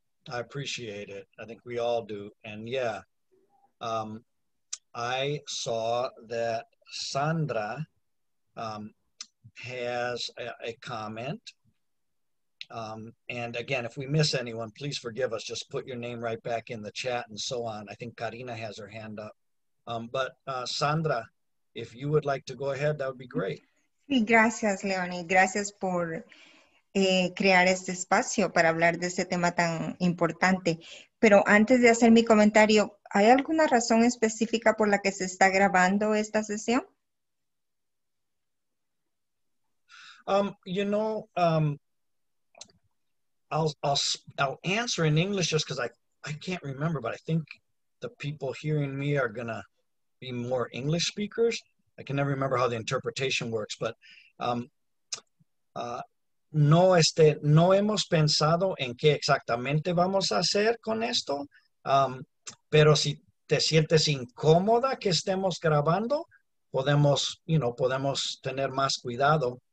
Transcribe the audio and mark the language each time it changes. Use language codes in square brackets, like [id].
[en] I appreciate it. I think we all do. And yeah, I saw that Sandra has a comment. And again, if we miss anyone, please forgive us. Just put your name right back in the chat and so on. I think Karina has her hand up. But Sandra, if you would like to go ahead, that would be great. [es] Sí, gracias, Leonie. Gracias por crear este espacio para hablar de este tema tan importante. Pero antes de hacer mi comentario, ¿hay alguna razón específica por la que se está grabando esta sesión? [en] You know, I'll answer in English just because I can't remember, but I think the people hearing me are gonna be more English speakers. I can never remember how the interpretation works, but [es] no hemos pensado en qué exactamente vamos a hacer con esto, pero si te sientes incómoda que estemos grabando, podemos tener más cuidado.